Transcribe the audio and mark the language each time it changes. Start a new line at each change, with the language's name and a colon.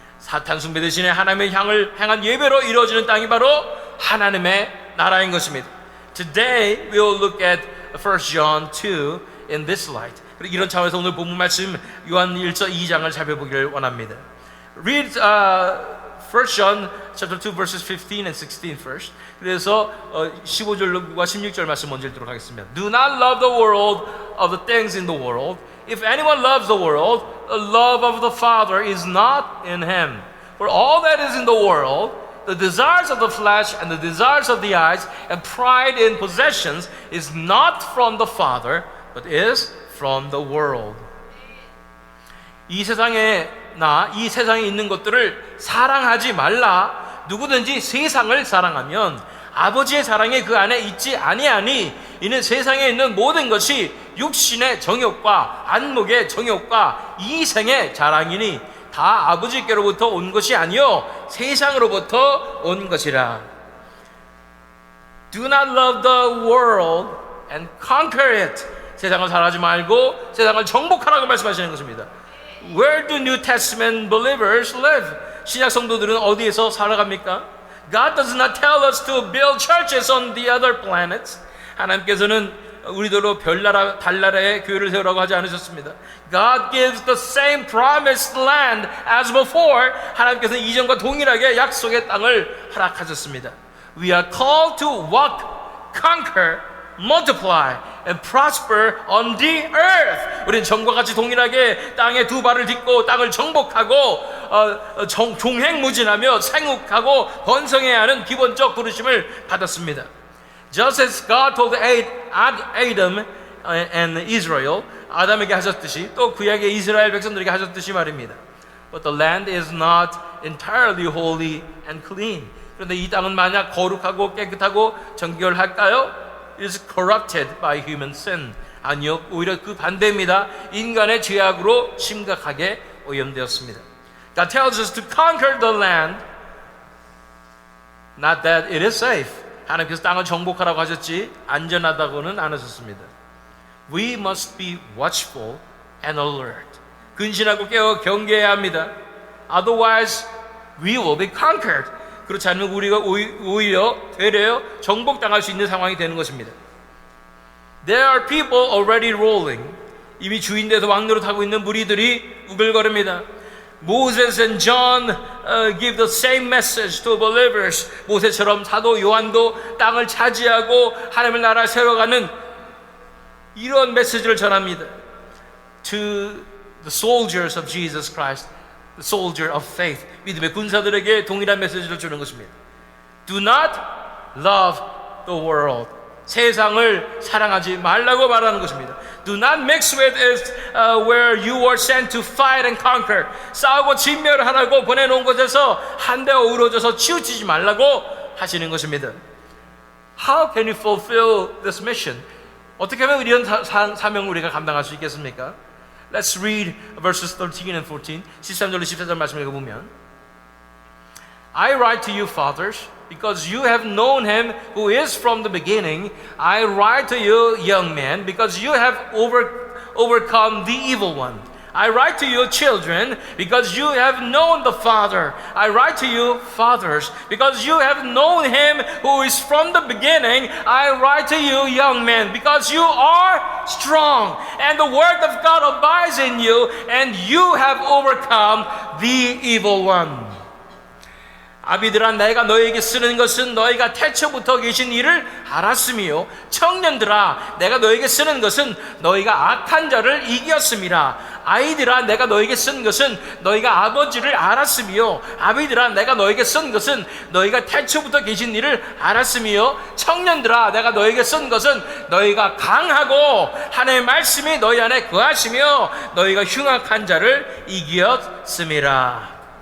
Korean: 사탄 숭배 대신에 하나님의 향한 예배로 이루어지는 땅이 바로 하나님의 나라인 것입니다.
English: Today we will look at 1 John 2 in this light.
Korean: 그리고 이런 차원에서 오늘 본문 말씀 요한 1서 2장을 살펴보기를 원합니다.
English: Read 1 John chapter 2 verses 15 and 16 first.
Korean: 그래서 15절과 16절 말씀 먼저 읽도록 하겠습니다.
English: Do not love the world of the things in the world. If anyone loves the world, the love of the Father is not in him. For all that is in the world, the desires of the flesh and the desires of the eyes and pride in possessions is not from the Father, but is from the world.
Korean: 이 세상에 이 세상에 있는 것들을 사랑하지 말라. 누구든지 세상을 사랑하면 아버지의 사랑이 그 안에 있지 아니하니 이는 세상에 있는 모든 것이 육신의 정욕과 안목의 정욕과 이생의 자랑이니 다 아버지께로부터 온 것이 아니요 세상으로부터 온 것이라.
English: Do not love the world and conquer it.
Korean: 세상을 사랑하지 말고 세상을 정복하라고 말씀하시는 것입니다.
English: Where do New Testament believers live?
Korean: 신약 성도들은 어디에서 살아갑니까?
English: God does not tell us to build churches on the other planets.
Korean: 하나님께서는 우리들로 별나라, 달나라에 교회를 세우라고 하지 않으셨습니다.
English: God gives the same promised land as before.
Korean: 하나님께서는 이전과 동일하게 약속의 땅을 허락하셨습니다.
English: We are called to walk, conquer, multiply and prosper on the earth.
Korean: 우리는 전과 같이 동일하게 땅에 두 발을 딛고 땅을 정복하고 종횡무진하며 생육하고 번성해야 하는 기본적 부르심을 받았습니다.
English: Just as God told Adam and Israel,
Korean: 아담에게 하셨듯이 또 구약의 이스라엘 백성들에게 하셨듯이 말입니다.
English: But the land is not entirely holy and clean.
Korean: 그런데 이 땅은 만약 거룩하고 깨끗하고 정결할까요?
English: It is corrupted by human sin.
Korean: 아니요, 오히려 그 반대입니다. 인간의 죄악으로 심각하게 오염되었습니다.
English: God tells us to conquer the land, not that it is safe.
Korean: 하나님께서 땅을 정복하라고 하셨지 안전하다고는 안 하셨습니다.
English: We must be watchful and alert.
Korean: 근신하고 깨어 경계해야 합니다.
English: Otherwise, we will be conquered.
Korean: 그렇지 않으면 우리가 오히려 되려 정복당할 수 있는 상황이 되는 것입니다.
English: There are people already rolling.
Korean: 이미 주인돼서 왕노릇 하고 있는 무리들이 우글거립니다.
English: Moses and John give the same message to believers.
Korean: 모세처럼 사도 요한도 땅을 차지하고 하나님의 나라를 세워가는 이런 메시지를 전합니다.
English: To the soldiers of Jesus Christ, the soldier of faith.
Korean: 믿음의 군사들에게 동일한 메시지를 주는 것입니다.
English: Do not love the world.
Korean: 세상을 사랑하지 말라고 말하는 것입니다.
English: Do not mix with it where you were sent to fight and conquer.
Korean: 싸우고 진멸하라고 보내놓은 곳에서 한데 어우러져서 치우치지 말라고 하시는 것입니다.
English: How can you fulfill this mission?
Korean: 어떻게 하면 이런 사명을 우리가 감당할 수 있겠습니까?
English: Let's read verses 13 and 14.
Korean: 13절로 14절 말씀을 읽어보면
English: I write to you, fathers, because you have known him who is from the beginning. I write to you, young men, because you have overcome the evil one. I write to you, children, because you have known the Father. I write to you, fathers, because you have known him who is from the beginning. I write to you, young men, because you are strong, and the word of God abides in you, and you have overcome the evil one.
Korean: 아비들아, 내가 너에게 쓰는 것은 너희가 태초부터 계신 이를 알았으며, 청년들아, 내가 너에게 쓰는 것은 너희가 악한 자를 이겼음이라. 아이들아, 내가 너에게 쓴 것은 너희가 아버지를 알았으며, 아비들아, 내가 너에게 쓴 것은 너희가 태초부터 계신 이를 알았으며, 청년들아, 내가 너에게 쓴 것은 너희가 강하고 하나님의 말씀이 너희 안에 거하시며 너희가 흉악한 자를 이겼음이라.